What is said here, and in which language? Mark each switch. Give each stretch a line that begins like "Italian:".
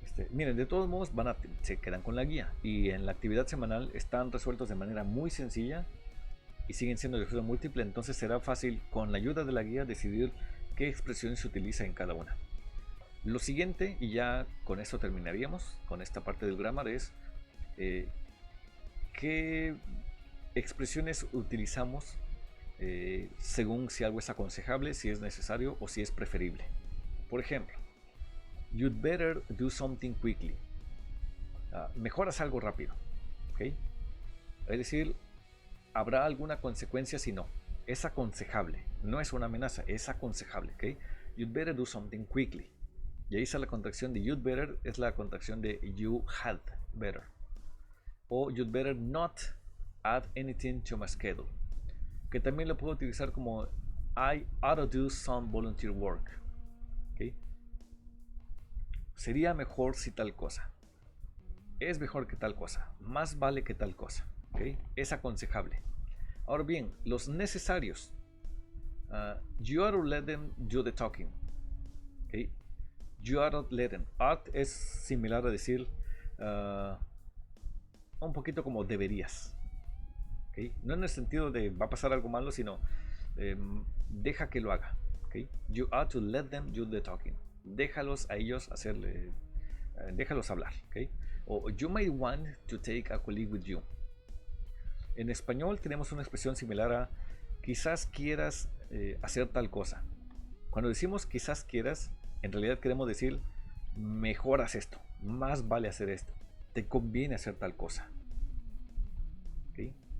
Spanish: Miren, de todos modos se quedan con la guía y en la actividad semanal están resueltos de manera muy sencilla y siguen siendo de uso múltiple, entonces será fácil con la ayuda de la guía decidir qué expresiones se utiliza en cada una. Lo siguiente, y ya con esto terminaríamos con esta parte del grammar, es qué expresiones utilizamos según si algo es aconsejable, si es necesario o si es preferible. Por ejemplo,
English: you'd better do something quickly.
Spanish: Mejoras algo rápido. ¿Okay? Es decir, habrá alguna consecuencia si no. Es aconsejable. No es una amenaza, es aconsejable.
English: ¿Okay? You'd better do something quickly.
Spanish: Y ahí está la contracción de
English: you'd better,
Spanish: es la contracción de
English: you had better. O you'd better not add anything to my schedule.
Spanish: Que también lo puedo utilizar como
English: I ought to do some volunteer work.
Spanish: ¿Okay? Sería mejor si tal cosa. Es mejor que tal cosa. Más vale que tal cosa. ¿Okay? Es aconsejable. Ahora bien, los necesarios.
English: You ought to let them do the talking. ¿Okay? You ought to let them.
Spanish: Ought es similar a decir un poquito como deberías. ¿Okay? No en el sentido de va a pasar algo malo, sino deja que lo haga.
English: ¿Okay? You ought to let them do the talking.
Spanish: Déjalos a ellos hacerle, déjalos hablar, ¿okay?
English: O you might want to take a colleague with you.
Spanish: En español tenemos una expresión similar a quizás quieras hacer tal cosa. Cuando decimos quizás quieras, en realidad queremos decir mejoras esto, más vale hacer esto, te conviene hacer tal cosa. ¿Okay?